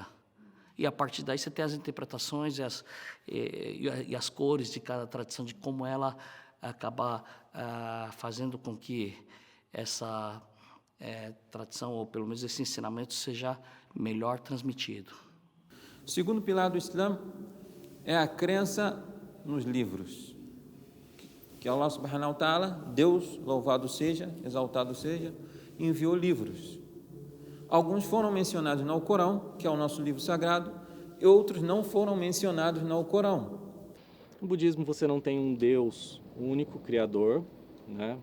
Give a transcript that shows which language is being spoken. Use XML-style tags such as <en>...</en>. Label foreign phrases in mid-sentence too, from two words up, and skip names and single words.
<pt>E a partir daí você tem as interpretações e as cores de cada tradição, de como ela acaba fazendo com que essa tradição, ou pelo menos esse ensinamento, seja melhor transmitido. O segundo pilar do Islã é a crença nos livros.</pt> <ar>Que الله سبحانه وتعالى,</ar> <pt>Deus, louvado seja, exaltado seja, enviou livros. Alguns foram mencionados no Alcorão, que é o nosso livro sagrado, e outros não foram mencionados no Alcorão. No budismo você não tem um Deus único, criador, né?</pt>